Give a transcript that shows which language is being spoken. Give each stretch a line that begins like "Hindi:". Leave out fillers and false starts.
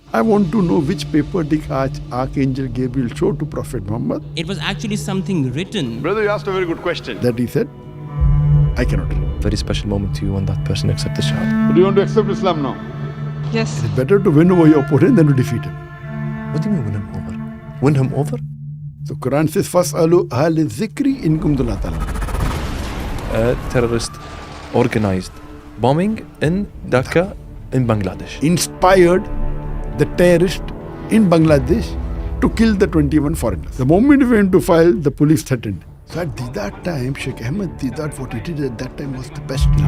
English: I want to know which paper did Archangel Gabriel show to Prophet Muhammad. It was actually something written. Brother, you asked a very good question. That he said, I cannot. Very special moment to you when that person accepts Shahada. Do you want to accept Islam now? Yes. It's better to win over your opponent than to defeat him. What do you mean win him over? Win him over? So Quran says,
Arabic: فَاسْأَلُوا أَهْلِ الذِّكْرِ إِن كُنتُمْ لَا تَعْلَمُونَ.
English: Terrorist organized bombing in Dhaka in Bangladesh. Inspired the terrorist in Bangladesh to kill the 21 foreigners. The moment we went to file, the police threatened. So at that time, Sheikh Ahmed Didat, what he did at that time was the best.